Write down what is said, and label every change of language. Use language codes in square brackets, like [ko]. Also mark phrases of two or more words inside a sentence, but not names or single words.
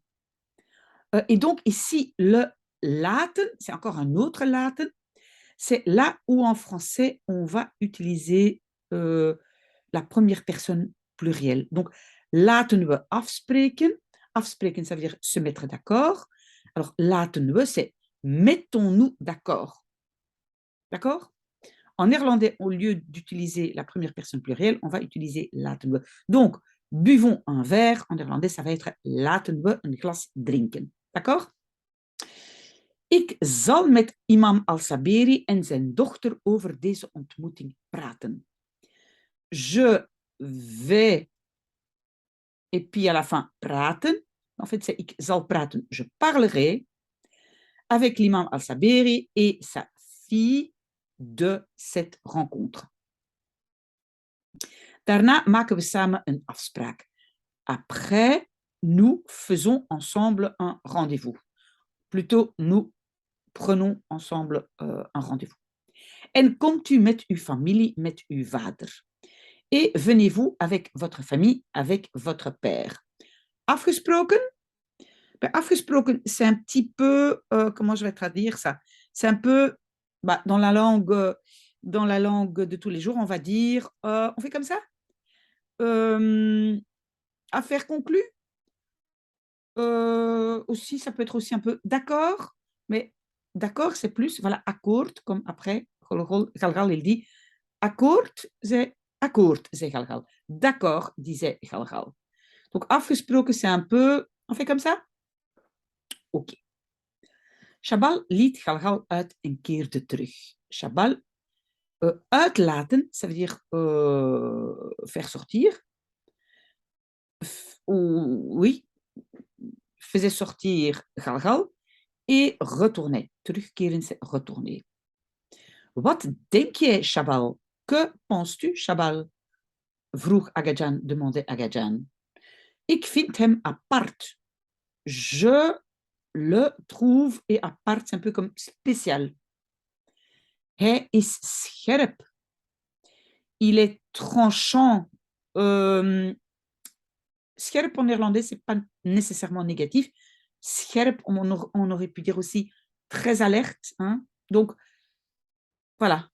[fr] Et donc ici, le laten, c'est encore un autre laten, c'est là où en français, on va utiliser la première personne plurielle. Donc, [nl] laten we afspreken. Afspreken, [fr] ça veut dire se mettre d'accord. Alors, [nl] laten we, [fr] c'est mettons-nous d'accord. D'accord? En néerlandais, au lieu d'utiliser la première personne plurielle, on va utiliser [nl] laten we. [fr] Donc, buvons un verre. En néerlandais, ça va être [nl] laten we een glas drinken. [fr] D'accord? [nl] Ik zal met imam Al-Saberi en zijn dochter over deze ontmoeting praten. [fr] Je vais, et puis à la fin, praten. En fait, c'est [nl] ik zal praten. [fr] Je parlerai avec l'imam Al-Saberi et sa fille de cette rencontre. [nl] Daarna maken we samen een afspraak. [fr] Après, nous faisons ensemble un rendez-vous. Plutôt, nous prenons ensemble un rendez-vous. [nl] En komt u met uw familie, met uw vader. [fr] Et venez-vous avec votre famille, avec votre père. [nl] Afgesproken? Ben, afgesproken, [fr] c'est un petit peu, comment je vais traduire ça? C'est un peu, dans la langue de tous les jours, on va dire, on fait comme ça? Affaire conclue? Aussi, ça peut être aussi un peu d'accord, mais d'accord, c'est plus, voilà, akkoord, comme après, Galgal, il dit, akkoord, c'est akkoord, c'est Galgal. D'accord, disait Galgal. Donc, afgesproken, c'est un peu, on fait comme ça? Ok. [nl] Shabal liet Galgal uit en keerde terug. Shabal, uitlaten, [fr] ça veut dire faire sortir. Oui, faisait sortir Galgal et retournait. Terugkeren, c'est retourner. [nl] Wat denk jij, Shabal? [fr] Que penses-tu, Shabal? Vroeg Agadjan, demandait Agadjan. [nl] Ik vind hem apart. [fr] Je le trouve, et apart, c'est un peu comme spécial. [nl] Hij is scherp. [fr] Il est tranchant. Scherp en néerlandais, c'est pas nécessairement négatif. Scherp, on aurait pu dire aussi très alerte. Hein? Donc, voilà.